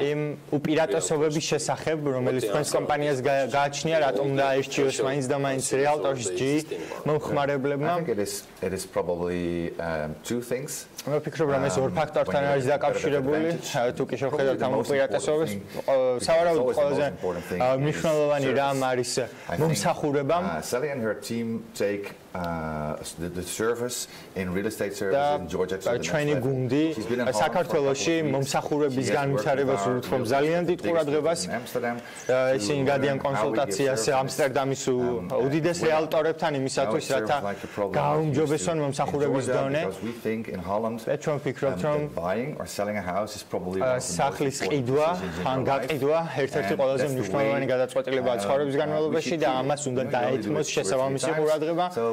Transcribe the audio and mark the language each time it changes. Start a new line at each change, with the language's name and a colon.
Georgian: იმ უპირატესობების შესახებ, რომელიც თქვენს კომპანიას გააჩნია, რატომ უნდა აირჩიოს მაინც და მაინც რეალტორის ჯი მომხმარებლებმა?
English: It is probably two things.
Georgian: მე ვფიქრობ, რომ ეს ორ ფაქტორთან არის დაკავშირებული. თუ კი შევხედავთ ამ უპირატესობებს, სავარაუდოდ ყველაზე მნიშვნელოვანი რამ არის მომსახურება.
English: Sally and her team take the service in real estate service in Georgia to the next
Georgian: ჩვენი გუნდი საქართველოში მომსახურების განვითარებას უთხოვს ძალიან დიდ ყურადღებას. ისინი გადიან კონსულტაციას ამსტერდამის უდიდეს რეალტორებთან იმისათვის, რათა გააუმჯობესონ მომსახურების დონე. ჩვენ ვფიქრობთ, რომ სახლის ყიდვა ან გაყიდვა ერთ-ერთი ყველაზე მნიშვნელოვანი გადაწყვეტილებაა ცხოვრების განმავლობაში და ამას უნდა დაეთმოს შესაბამისი ყურადღება.